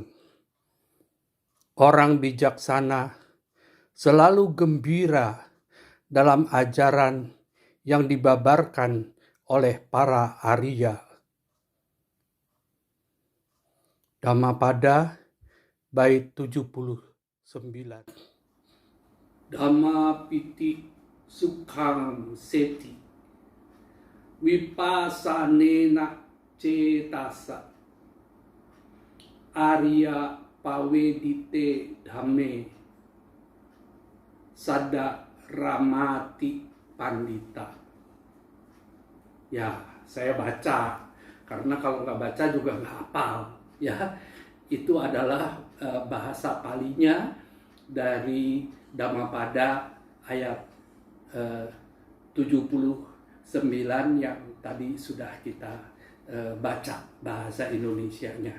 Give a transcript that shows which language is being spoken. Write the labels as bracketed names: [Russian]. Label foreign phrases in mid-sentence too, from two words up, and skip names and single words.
[Indonesian] Orang bijaksana selalu gembira dalam ajaran yang dibabarkan oleh para Arya. Dhammapada bait 79. [Pali] Dhamma piti sukhang seti vipasanena cetasa Arya pavedite dhamme sada ramati pandita. [Indonesian] Ya, saya baca karena kalau nggak baca juga nggak hafal. Ya, itu adalah bahasa Palinya dari Dhammapada ayat 79 yang tadi sudah kita baca bahasa Indonesianya.